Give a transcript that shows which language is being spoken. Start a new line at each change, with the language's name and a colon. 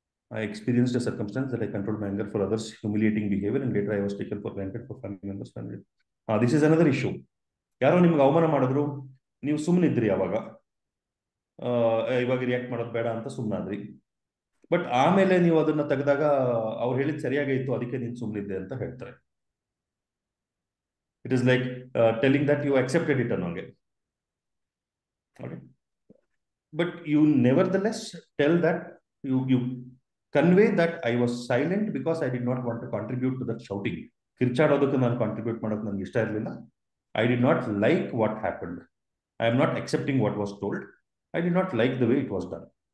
English: I experienced a circumstance that I controlled my anger for others, humiliating behavior, and later I was taken for granted for family members. This is another issue.
Kannada: ಯಾರೋ ನಿಮ್ಗೆ ಅವಮಾನ ಮಾಡಿದ್ರು, ನೀವು ಸುಮ್ಮನಿದ್ರಿ, ಅವಾಗ ಇವಾಗ react ಮಾಡೋದು ಬೇಡ ಅಂತ ಸುಮ್ಮನಾದ್ರಿ. ಬಟ್ ಆಮೇಲೆ ನೀವು ಅದನ್ನ ತೆಗೆದಾಗ ಅವ್ರು ಹೇಳಿದ್ ಸರಿಯಾಗೇ ಇತ್ತು, ಅದಕ್ಕೆ ನೀನು ಸುಮ್ಮನಿದ್ದೆ ಅಂತ ಹೇಳ್ತಾರೆ.
English: It is like telling that you accepted it ಅನ್ನೋಂಗೆ. But you nevertheless tell that you convey that I was silent because I did not want to contribute to that shouting.
Kannada: ಕಿರ್ಚಾಡೋದಕ್ಕೆ ನಾನು ಕಾಂಟ್ರಿಬ್ಯೂಟ್ ಮಾಡೋದು ನನಗೆ ಇಷ್ಟ ಇರಲಿಲ್ಲ.
English: I did not like what happened. I am not accepting what was told. I did not like the way it was done.